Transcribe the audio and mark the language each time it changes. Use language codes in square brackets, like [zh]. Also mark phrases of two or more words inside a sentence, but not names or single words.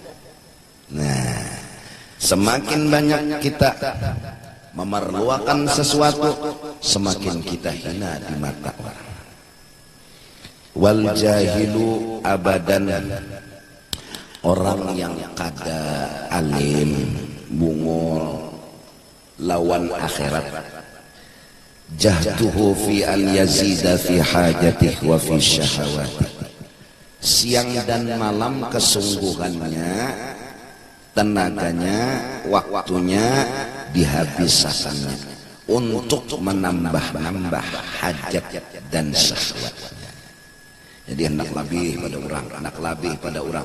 [id] Nah semakin banyak kita memerlukan sesuatu, semakin kita hina di mata orang. [ar] والجاهل أبدا, [bjn] orang yang kada alim bungul lawan akhirat, [ar] جهده في أن يزيد في حاجته وفي شهواته, [id] siang dan malam kesungguhannya, tenaganya, waktunya dihabiskannya untuk menambah-nambah hajat dan syahwatnya. [bjn] Jadi hendak labih pada orang, hendak labih pada orang.